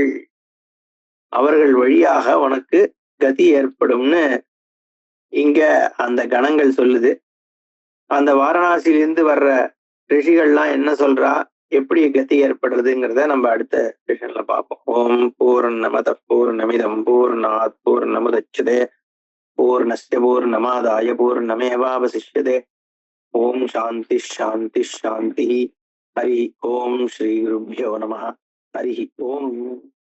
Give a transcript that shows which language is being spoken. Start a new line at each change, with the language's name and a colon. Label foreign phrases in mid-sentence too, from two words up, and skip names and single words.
Tamil: அவர்கள் வழியாக உனக்கு கதி ஏற்படும்னு இங்க அந்த கணங்கள் சொல்லுது. அந்த வாரணாசியிலிருந்து வர்ற ரிஷிகள்லாம் என்ன சொல்றா, எப்படி கதி ஏற்படுறதுங்கிறத நம்ம அடுத்த செஷன்ல பார்ப்போம்.
Sanskrit: ओं पूर्णमदः पूर्णमिदं पूर्णात् पूर्णमुदच्यते पूर्णस्य पूर्णमादाय पूर्णमेवावशिष्यते. ओम् शान्तिः शान्तिः शान्तिः। हरि ओम् श्री गुरुभ्यो नमः. हरि ओम्.